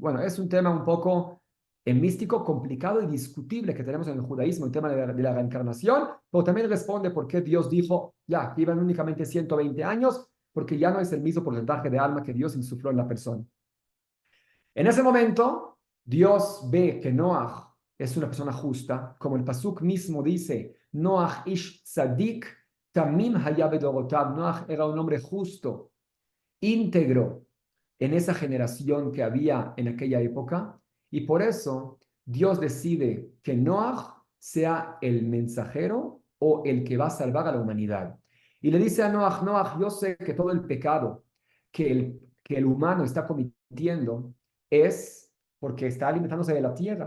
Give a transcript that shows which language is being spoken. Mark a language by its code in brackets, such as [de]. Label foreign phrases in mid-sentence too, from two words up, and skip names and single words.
[es] Bueno, es un tema un poco místico, complicado y discutible que tenemos en el judaísmo, el tema de la reencarnación, pero también responde por qué Dios dijo, ya, que iban únicamente 120 años, porque ya no es el mismo porcentaje de alma que Dios insufló en la persona. En ese momento, Dios ve que Noach es una persona justa, como el pasuk mismo dice, [he] נח איש צדיק, תמים היה בדורותיו. [es] Noach era un hombre justo, íntegro en esa generación que había en aquella época, y por eso Dios decide que Noach sea el mensajero o el que va a salvar a la humanidad. Y le dice a Noach, Noach, yo sé que todo el pecado que el humano está cometiendo es porque está alimentándose de la tierra.